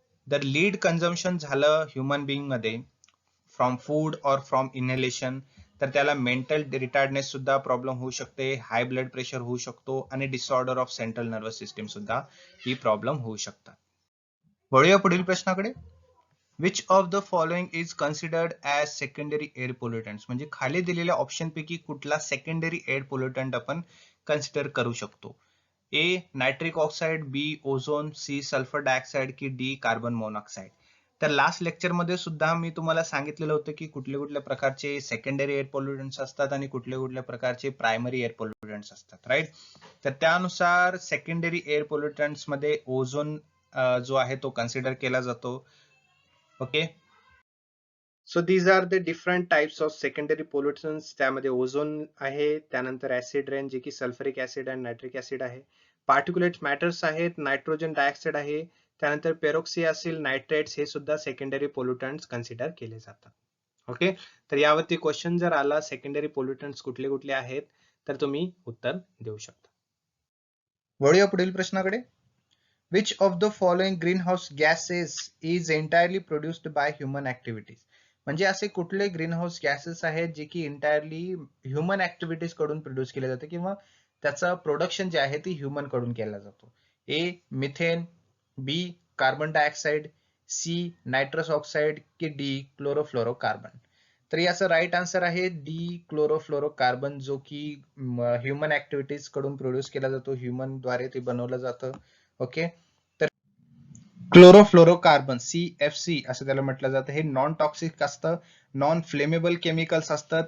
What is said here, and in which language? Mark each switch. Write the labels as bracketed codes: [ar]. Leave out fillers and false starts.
[mr] जर lead consumption झालं human being मध्ये फ्रॉम फूड और फ्रॉम इनहेलेशन, तर त्याला मेंटल रिटार्डनेस सुद्धा प्रॉब्लेम होऊ शकते, हाय ब्लड प्रेशर होऊ शकतो आणि disorder of central nervous system सुद्धा ही प्रॉब्लेम होऊ शकतात. वळूया पुढील प्रश्नाकडे. [en] Which of the following is considered as secondary air pollutants. [mr] म्हणजे खाली दिलेल्या ऑप्शन पैकी कुठला सेकंडरी एअर पोल्युटंट आपण कन्सिडर करू शकतो. A nitric oxide, B ozone, C sulphur dioxide, की D कार्बन मोनॉक्साइड. तर लास्ट लेक्चर मध्ये सुद्धा मी तुम्हाला सांगितलेलं होतं की कुठल्या कुठल्या प्रकारचे सेकंडरी एअर पोल्युटंट्स असतात आणि कुठल्या कुठल्या प्रकारचे प्रायमरी एअर पोल्युटंट्स असतात, राईट. तर त्यानुसार सेकंडरी एअर पोल्युटंट्स मध्ये ओझोन जो आहे तो कन्सिडर केला जातो. Okay. [en] So these are the different types of secondary pollutants. [mr] त्यामध्ये ओझोन आहे, त्यानंतर ऍसिड रेन जे की सल्फ्युरिक ऍसिड आणि नायट्रिक ऍसिड आहे, पार्टिक्युलेट मॅटर्स आहेत, नायट्रोजन डायऑक्साइड आहे, त्यानंतर पेरोक्सियासिल नायट्रेट्स हे सुद्धा सेकंडरी पोल्युटंट्स कन्सिडर केले जातात. ओके. तर यावरती क्वेश्चन जर आला सेकंडरी पोल्युटंट्स कुठले कुठले आहेत तर तुम्ही उत्तर देऊ शकता. वळूया पुढील प्रश्नाकडे. [en] Which of the following greenhouse gases is entirely produced by human activities. [mr] म्हणजे असे कुठले ग्रीनहाऊस गॅसेस आहेत जे की एंटायरली ह्युमन ऍक्टिव्हिटीज कडून प्रोड्यूस केले जाते किंवा त्याचा प्रोडक्शन जे आहे ते ह्युमन कडून केला जातो. A methane, B carbon dioxide, C nitrous oxide, की D क्लोरोफ्लोरोकार्बन. तर याचा राईट आन्सर आहे D क्लोरोफ्लोरोकार्बन, जो की ह्युमन ऍक्टिव्हिटीज कडून प्रोड्यूस केला जातो, ह्युमन द्वारे ते बनवलं जातं. ओके. तर क्लोरोफ्लोरोकार्बन CFC असं त्याला म्हटलं जातं. हे नॉन टॉक्सिक असतं, नॉन फ्लेमेबल केमिकल्स असतं.